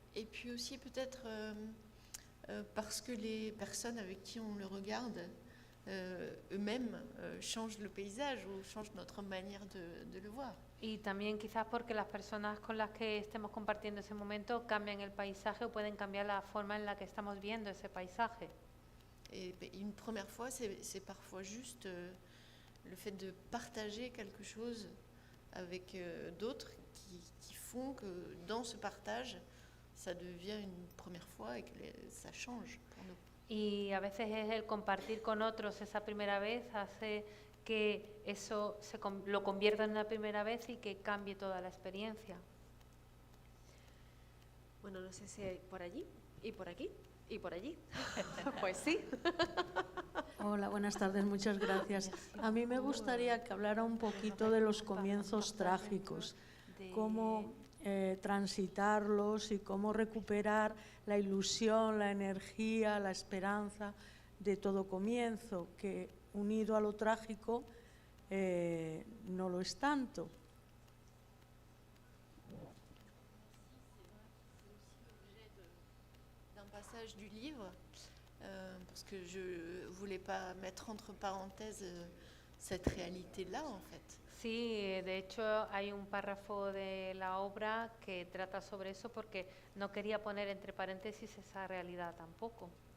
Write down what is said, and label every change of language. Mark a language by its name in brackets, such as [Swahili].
[French] Et puis aussi peut-être parce que les personnes avec qui on le regarde eux-mêmes changent le paysage ou changent notre manière de le voir. [Spanish] Y también quizás porque las personas con las que estemos compartiendo ese momento cambian el paisaje o pueden cambiar la forma en la que estamos viendo ese paisaje. [French] Et une première fois, c'est parfois juste le fait de partager quelque chose avec d'autres qui font que dans ce partage, ça devient une première fois et que ça change pour nous. [Spanish] Y a veces es el compartir con otros esa primera vez hace que eso lo convierta en una primera vez y que cambie toda la experiencia. Bueno, no sé si hay por allí y por aquí y por allí. Pues sí. Hola, buenas tardes, muchas gracias. A mí me gustaría que hablara un poquito de los comienzos trágicos, cómo transitarlos y cómo recuperar la ilusión, la energía, la esperanza de todo comienzo, que unido a lo trágico no lo es tanto. [French] D'un passage du livre, parce que je ne voulais pas mettre entre parenthèses cette réalité-là, en fait. [Spanish] Sí, de hecho hay un párrafo de la obra que trata sobre eso porque no quería poner entre paréntesis esa realidad tampoco.